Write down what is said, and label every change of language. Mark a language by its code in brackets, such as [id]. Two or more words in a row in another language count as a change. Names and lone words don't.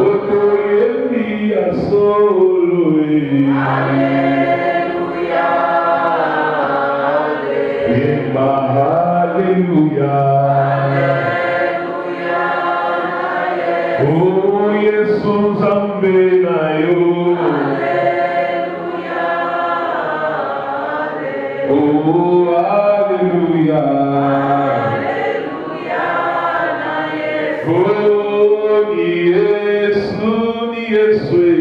[ln] Oto ye solo. Hallelujah. Hallelujah. Hallelujah. Oh, Yesu zambe na yo. Hallelujah. Oh, hallelujah. Hallelujah. [sw] Oh, ni Yesu, ni Yesu.